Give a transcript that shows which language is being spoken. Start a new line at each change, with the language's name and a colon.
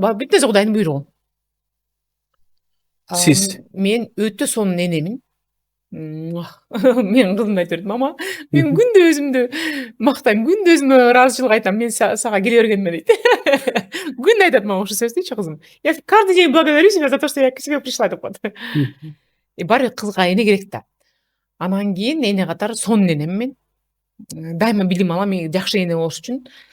Kyrgyz: Бүт нерсе Кудайдын буйругу. Сиз Мен өтө сонун энемин. Мен кызымды айтып бердим, мама, мен күндө өзүмдү мактайм, күндө өзүмө ыраазычылык айтам, мен сага келе бергениме дейт. Күндө айтат мага ошол сөздүчү кызым.
Russian: Я каждый день благодарю себя за то, что я к тебе пришла
Kyrgyz: деп коет. Баары бир кызга эне керек да. Анан кийин эне катары сонун энем мен. Дайыма билим алам, жакшы эне болуш үчүн.